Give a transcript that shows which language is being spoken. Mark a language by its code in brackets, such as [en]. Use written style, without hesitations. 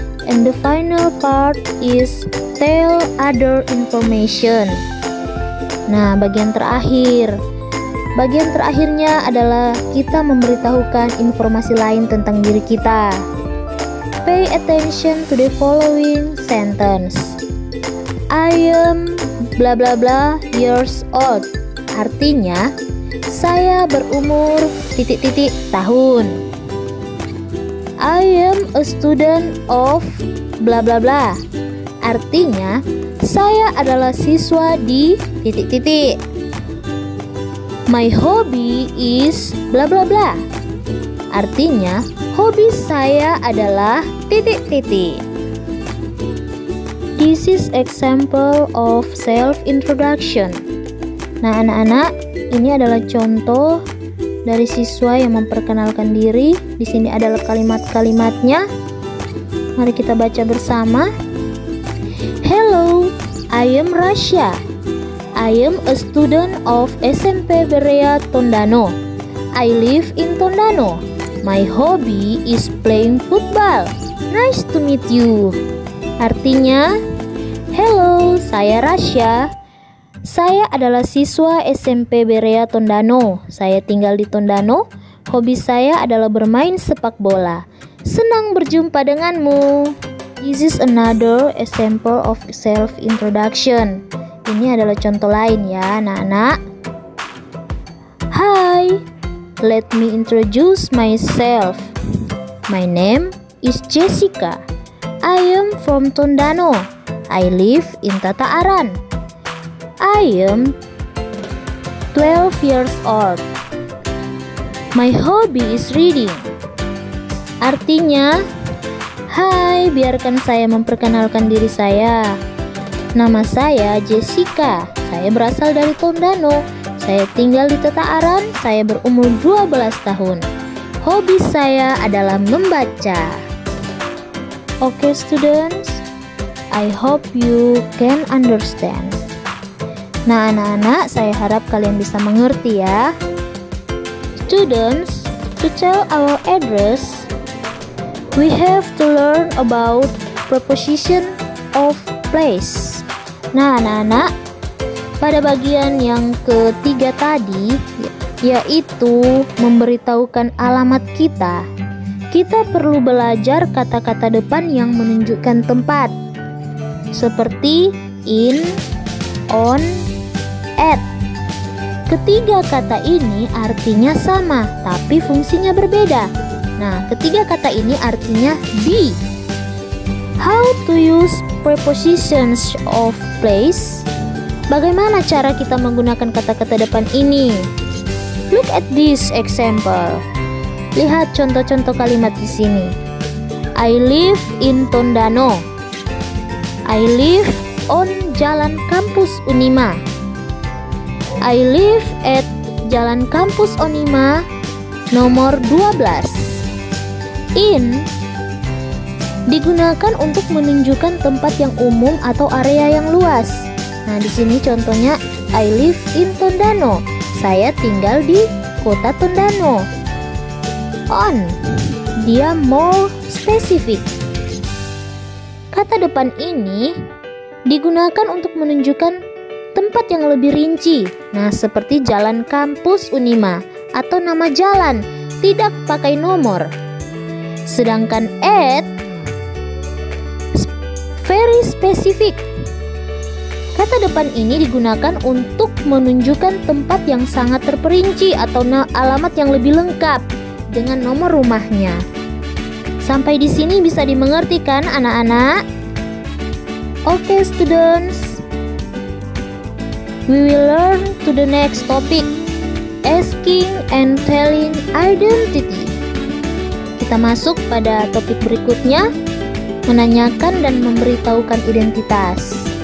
[en] And the final part is tell other information. [id] Nah, bagian terakhir. Bagian terakhirnya adalah kita memberitahukan informasi lain tentang diri kita. [en] Pay attention to the following sentence. I am bla bla bla years old. [id] Artinya, saya berumur titik-titik tahun. [en] I am a student of bla bla bla. [id] Artinya, saya adalah siswa di titik-titik. [en] My hobby is bla bla bla. [id] Artinya, hobi saya adalah titik-titik. [en] This is example of self-introduction. [id] Nah, anak-anak, ini adalah contoh dari siswa yang memperkenalkan diri. Di sini adalah kalimat-kalimatnya. Mari kita baca bersama. [en] Hello, I am Rasya. I am a student of SMP Berea Tondano. I live in Tondano. My hobby is playing football. Nice to meet you. [id] Artinya, hello, saya Rasya. Saya adalah siswa SMP Berea Tondano. Saya tinggal di Tondano. Hobi saya adalah bermain sepak bola. Senang berjumpa denganmu. [en] This is another example of self-introduction. [id] Ini adalah contoh lain ya, anak-anak. [en] Hi, let me introduce myself. My name is Jessica. I am from Tondano. I live in Tataaran. I am 12 years old. My hobby is reading. [id] Artinya, hai, biarkan saya memperkenalkan diri saya. Nama saya Jessica. Saya berasal dari Tondano. Saya tinggal di Tataaran. Saya berumur 12 tahun. Hobi saya adalah membaca. [en] Oke, students, I hope you can understand. [id] Nah, anak-anak, saya harap kalian bisa mengerti ya. [en] Students, to tell our address, we have to learn about preposition of place. [id] Nah, anak-anak, pada bagian yang ketiga tadi, yaitu memberitahukan alamat kita, kita perlu belajar kata-kata depan yang menunjukkan tempat, seperti in, on, at. Ketiga kata ini artinya sama, tapi fungsinya berbeda. Nah, ketiga kata ini artinya di. [en] How to use prepositions of place? [id] Bagaimana cara kita menggunakan kata-kata depan ini? [en] Look at this example. [id] Lihat contoh-contoh kalimat di sini. [en] I live in Tondano. I live on Jalan Kampus Unima. I live at Jalan Kampus Unima Nomor 12. [id] In digunakan untuk menunjukkan tempat yang umum atau area yang luas. Nah, di sini contohnya [en] I live in Tondano. [id] Saya tinggal di kota Tondano. On, dia [en] more specific. [id] Kata depan ini digunakan untuk menunjukkan tempat yang lebih rinci. Nah, seperti jalan kampus Unima atau nama jalan, tidak pakai nomor. Sedangkan at [en] very specific. [id] Kata depan ini digunakan untuk menunjukkan tempat yang sangat terperinci atau alamat yang lebih lengkap dengan nomor rumahnya. Sampai di sini bisa dimengerti kan anak-anak? Oke, students. [en] We will learn to the next topic, asking and telling identity. [id] Kita masuk pada topik berikutnya, menanyakan dan memberitahukan identitas.